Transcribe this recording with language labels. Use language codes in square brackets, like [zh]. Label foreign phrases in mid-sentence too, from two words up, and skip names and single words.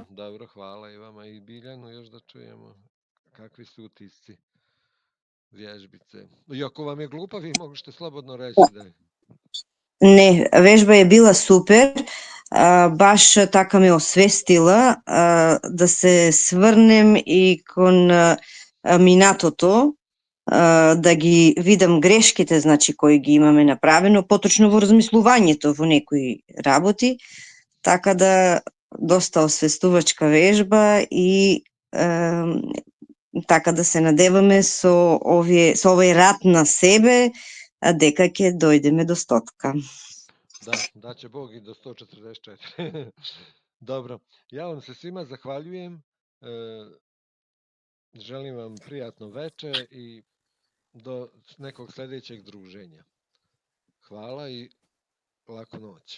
[bs] Dobro, hvala i vama i Biljanu, još da čujemo kakvi su utisci vježbice. I ako vam je glupa, vi možete slobodno reći da je. [sr] Ne, vežba je bila super, baš така me osvestila da se svrnem [mk] и кон минатото, да ги видам грешките, значи, кои ги имаме направено, поточно во размислувањето во некои работи, така да доста освестувачка вежба и така да се надеваме со овој рад на себе, дека ќе дојдеме до 100. [sr] Da će Bog i do 144. [bs] Dobro, ja vam se svima zahvaljujem. Želim vam prijatno veče i do nekog sljedećeg druženja. Hvala i laku noć.